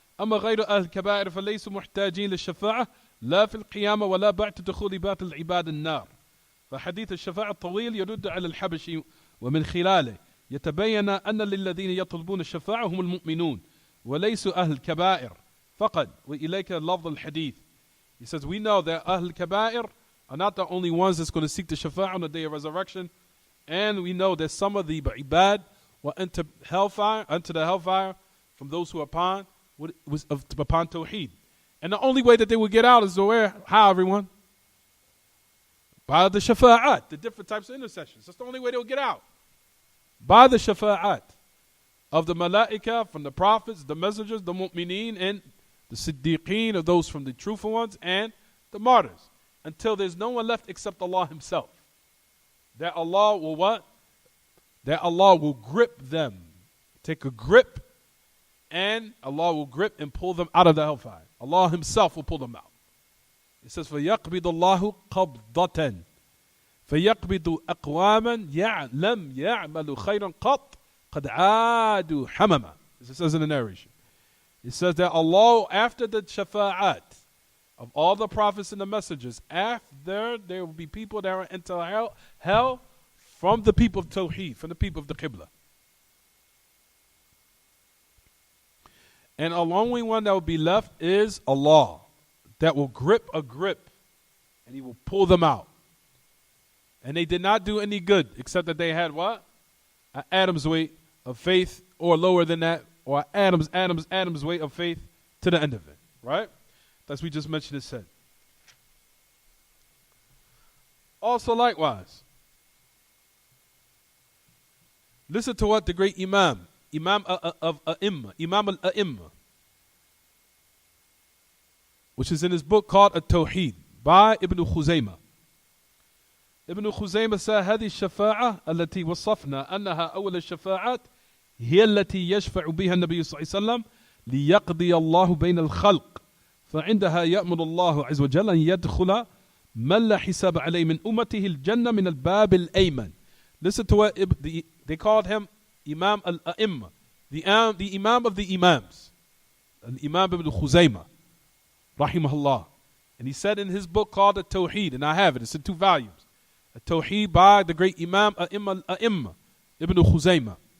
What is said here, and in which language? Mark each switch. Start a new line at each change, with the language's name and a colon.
Arabic: أما غير أهل الكبائر فليسوا محتاجين للشفاعة لا في القيامة ولا بعد دخول بات العباد النار. فحديث الشفاعة الطويل يرد على الحبشي ومن خلاله يتبين أن للذين يطلبون الشفاعة هم المؤمنون وليسوا أهل الكبائر فقط وإليك لفظ الحديث.
English: He says, we know that Ahl Kabair are not the only ones that's going to seek the Shafa'ah on the day of resurrection. And we know that some of the ibad will enter the hellfire from those who are upon Tawheed. And the only way that they will get out is how, everyone? By the Shafa'at, the different types of intercessions. That's the only way they will get out. By the Shafa'at of the Malaika, from the prophets, the messengers, the mu'mineen, and the Siddiqeen, of those from the truthful ones, and the martyrs, until there's no one left except Allah Himself. That Allah will what? That Allah will grip them. Take a grip, and Allah will grip and pull them out of the hellfire. Allah Himself will pull them out. It says,
Arabic: فَيَقْبِضُ اللَّهُ قَبْضَةً فَيَقْبِضُ أَقْوَامًا لَمْ يَعْمَلُوا خَيْرًا قَطْ قَدْ عَادُوا حَمَمًا.
English: It says in the narration. It says that Allah, after the shafa'at of all the prophets and the messengers, after there will be people that are into hell from the people of Tawheed, from the people of the Qibla. And the only one that will be left is Allah, that will grip a grip, and He will pull them out. And they did not do any good, except that they had what? An atom's weight of faith, or lower than that, or Adam's weight of faith to the end of it, right? That's we just mentioned it said. Also likewise, listen to what the great Imam of A'imma, Imam al-A'imma, which is in his book called At-Tawheed by Ibn Khuzaymah. Ibn Khuzaymah said,
Arabic: هذه الشفاعة التي وصفنا أنها أول الشفاعات هي التي يشفع بها النبي صلى الله عليه وسلم ليقضي الله بين الخلق فعندها يأمر الله عز وجل أن يدخل من لا حساب عليه من أمته الجنة من الباب الأيمن.
English: Listen to what they called him Imam al-A'imma, the Imam of the Imams, Imam ibn Khuzaymah, rahimahullah. And he said in his book called At-Tawheed, and I have it, it's in 2 volumes, At-Tawheed by the great Imam al-A'imma, Ibn Khuzaymah.